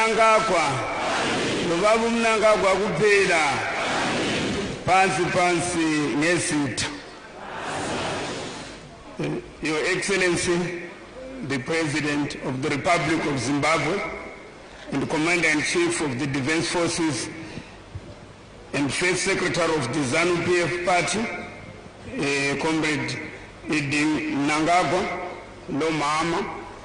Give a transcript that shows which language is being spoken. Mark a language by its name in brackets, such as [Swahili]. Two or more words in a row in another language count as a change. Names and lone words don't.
[North Ndebele] mnangagwa kuphela phansi ngesitha. [English] Your Excellency, the President of the Republic of Zimbabwe and Commander-in-Chief of the Defense Forces and First Secretary of the Zanu PF Party, Comrade Idi Mnangagwa, no mama,